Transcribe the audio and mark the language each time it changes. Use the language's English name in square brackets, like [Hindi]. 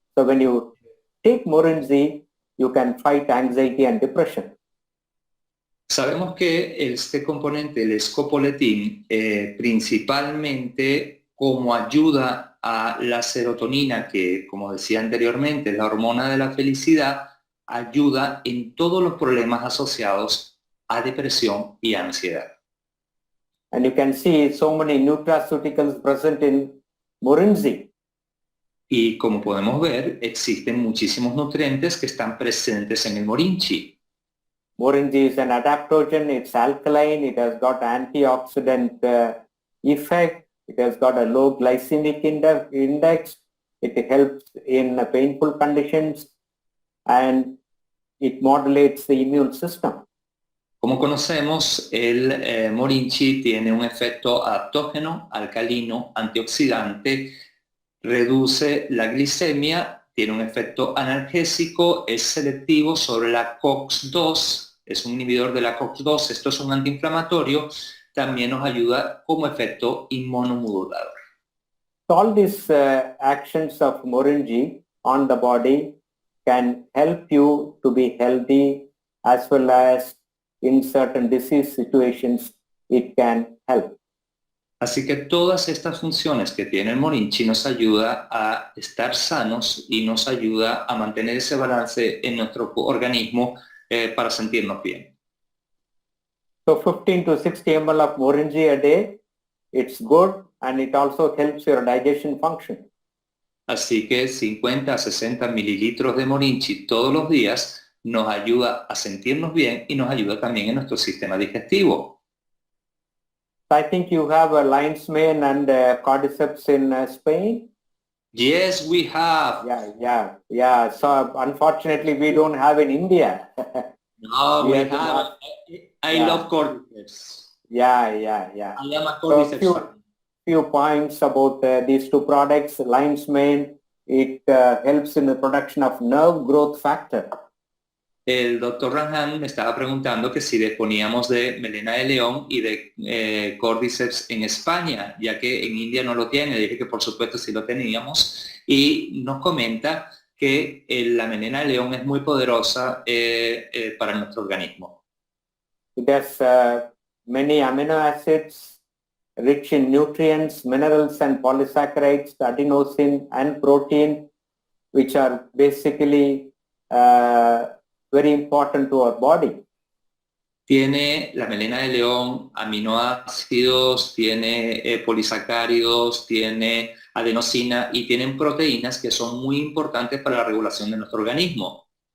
[English] So when you take Morinji, you can fight anxiety and depression. [Spanish] Sabemos que este componente, el escopoletín, principalmente como ayuda a la serotonina, que como decía anteriormente, es la hormona de la felicidad, ayuda en todos los problemas asociados a depresión y ansiedad. [English] And you can see so many nutraceuticals present in Morinji. [Spanish] Y como podemos ver, existen muchísimos nutrientes que están presentes en el Morinchi. [English] Morinji is an adaptogen, it's alkaline, it has got antioxidant effect, it has got a low glycemic index, it helps in painful conditions, and it modulates the immune system. [Spanish] Como conocemos, el Morinchi tiene un efecto adaptógeno, alcalino, antioxidante, reduce la glicemia, tiene un efecto analgésico, es selectivo sobre la COX-2, es un inhibidor de la COX-2, esto es un antiinflamatorio, también nos ayuda como efecto inmunomodulador. [English] All these actions of Morinji on the body can help you to be healthy, as well as in certain disease situations it can help. [Spanish] Así que todas estas funciones que tiene el Morinchi nos ayuda a estar sanos y nos ayuda a mantener ese balance en nuestro organismo para sentirnos bien. [English] So 15 to 60 ml of Morinji a day, it's good, and it also helps your digestion function. [Spanish] Así que 50 a 60 mililitros de Morinchi todos los días nos ayuda a sentirnos bien y nos ayuda también en nuestro sistema digestivo. [English] I think you have a lion's mane and cordyceps in Spain. Yes, we have. Yeah. So unfortunately, we don't have in India. No, we have. I love cordyceps. Yeah. I am a So cordyceps fan. few points about these two products. Lion's mane, it helps in the production of nerve growth factor. [Spanish] El doctor Ranjan me estaba preguntando que si disponíamos de melena de león y de cordyceps en España, ya que en India no lo tiene. Le dije que por supuesto sí lo teníamos, y nos comenta que la melena de león es muy poderosa para nuestro organismo. [English] It has many amino acids, rich in nutrients, minerals and polysaccharides, adenosine and protein, which are basically very important to our body. [Spanish] Tiene la melena de león aminoácidos, tiene polisacáridos, tiene adenosina y tienen proteínas que son muy importantes para la regulación de nuestro organismo.